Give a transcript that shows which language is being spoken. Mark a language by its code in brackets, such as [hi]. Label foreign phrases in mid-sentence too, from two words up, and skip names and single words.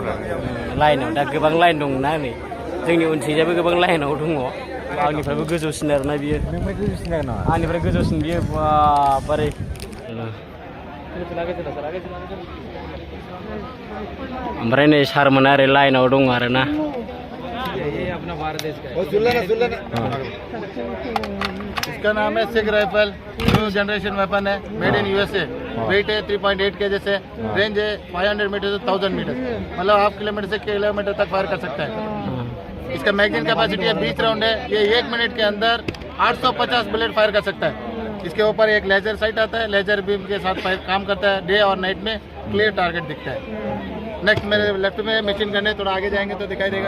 [brx] लाइनाव दा गोबां लाइन दं ना नै जोंनि उनथिंजायबो गोबां लाइनाव दङ आंनिफ्रायबो गोजौसिन आरोना बियो आंनिफ्राय गोजौसिन बियो बारे ओमफ्राय नै सारमोना ओरै लाइनाव दङ आरोना [hi] इसका नाम है सिग राइफल [en] new generation weapon [hi] है [en] made in USA [hi] वेट है 3.8 केजी से रेंज है 500 मीटर से 1000 मीटर मतलब [en] half kilometre [hi] से किलोमीटर तक फायर कर सकता है इसका [en] magazine capacity [hi] है 20 राउंड है ये 1 मिनट के अंदर 850 बुलेट फायर कर सकता है इसके ऊपर एक [en] laser sight [hi] आता है [en] laser beam [hi] के साथ काम करता है डे और नाइट में [en] clear target [hi] दिखता है नेक्स्ट मेरे लेफ्ट में [en] machine gun [hi] है थोड़ा आगे जाएंगे तो दिखाई देगा